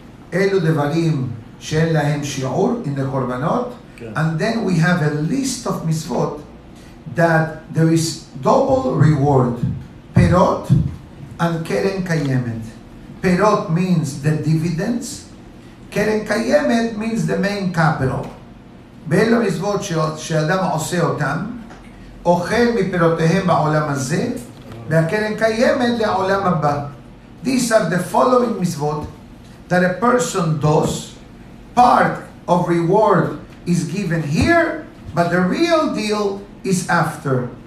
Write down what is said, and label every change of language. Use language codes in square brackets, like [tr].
[he] Elu devarim she'en lahem shi'ur [en] in the korbanot. And then we have a list of mitzvot that there is double reward. Perot and keren kayemet. Perot means the dividends. Keren kayemet means the main capital. [he] באלו מצוות שאדם עושה אותם, אוכל מפירותיהם בעולם הזה, והקרן קיימת לעולם הבא. [en] These are the following mitzvot that a person does. Part of reward is given here, but the real deal is after.